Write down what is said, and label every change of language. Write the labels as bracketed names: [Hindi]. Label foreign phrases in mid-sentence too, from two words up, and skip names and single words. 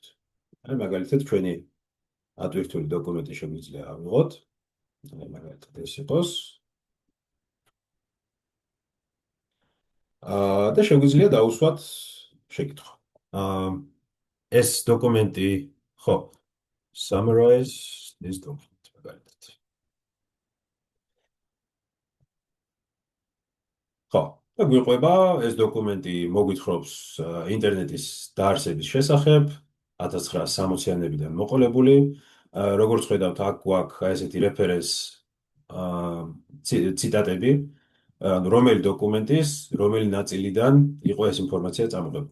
[Georgian] აი მაგალითად ჩვენი ავტვირთული დოკუმენტი შეგვიძლია ავიღოთ. მაგალითად ეს იყოს. და შეგვიძლია დავუსვათ შეკითხვა. ეს დოკუმენტი, ხო, [English] summarize this document მაგალითად. [Georgian] ხო, და გვიყვება ეს დოკუმენტი მოგვითხრობს ინტერნეტის დაარსების შესახებ 1960-იანებიდან მოყოლებული. როგორც ხედავთ, აქ გვაქვს ესეთი რეფერენს ციტატები, რომელი დოკუმენტის, რომელი ნაწილიდან იყო ეს ინფორმაცია წამოღებული.